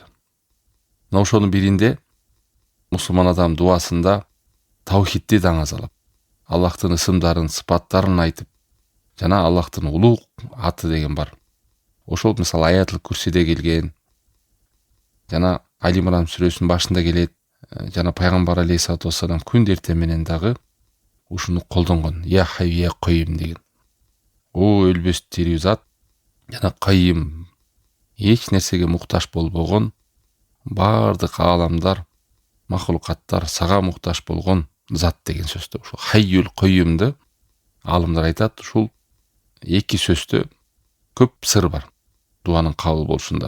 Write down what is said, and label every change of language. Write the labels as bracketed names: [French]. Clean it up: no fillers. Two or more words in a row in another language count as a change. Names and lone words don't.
[Kyrgyz] Мына ошонун биринде мусулман адам дуасында таухидти даңазалап, Аллахтын ысымдарын, сыпаттарын айтып, жана Аллахтын улуу аты деген бар. Ошол мисалы аятыл курсиде келген, жана Али Имран сүрөсүнүн башында келет, жана пайгамбар [Arabic] عليه الصلاة والسلام [Kyrgyz] күн эртең менен дагы ушуну колдонгон. [Arabic] يا حي يا قيوم деген. [Kyrgyz] О өлбөс тирүү зат, жана кайым, эч нерсеге муктаж болбогон, бардык ааламдар, махлукаттар сага муктаж болгон зат деген сөздө. Ушул хайюл койюмду алымдар айтат, ушул эки сөздө көп сыр бар дуанын кабыл болушунда.